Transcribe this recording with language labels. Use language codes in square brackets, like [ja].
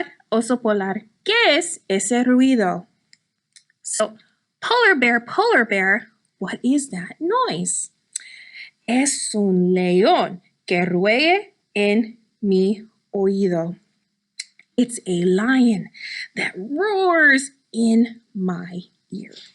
[es] Oso Polar, ¿qué es ese ruido? [en] So Polar Bear, what is that noise? [es] Es un león que ruge en mi oído. [en] It's a lion that roars in my ear.